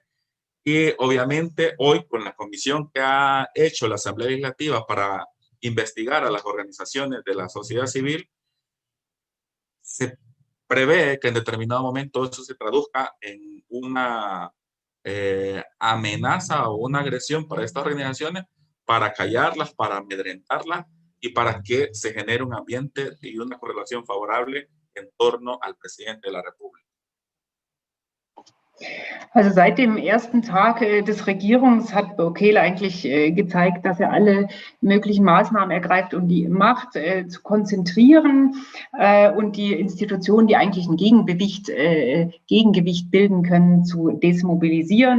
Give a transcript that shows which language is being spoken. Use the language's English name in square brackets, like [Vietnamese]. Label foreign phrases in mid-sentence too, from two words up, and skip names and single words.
[Spanish] Y obviamente hoy con la comisión que ha hecho la Asamblea Legislativa para investigar a las organizaciones de la sociedad civil, se prevé que en determinado momento eso se traduzca en una amenaza o una agresión para estas organizaciones, para callarlas, para amedrentarlas y para que se genere un ambiente y una correlación favorable en torno al presidente de la República. [German] Also seit dem ersten Tag des Regierungs hat Bukele eigentlich gezeigt, dass er alle möglichen Maßnahmen ergreift, um die Macht zu konzentrieren und die Institutionen, die eigentlich ein Gegengewicht bilden können, zu demobilisieren.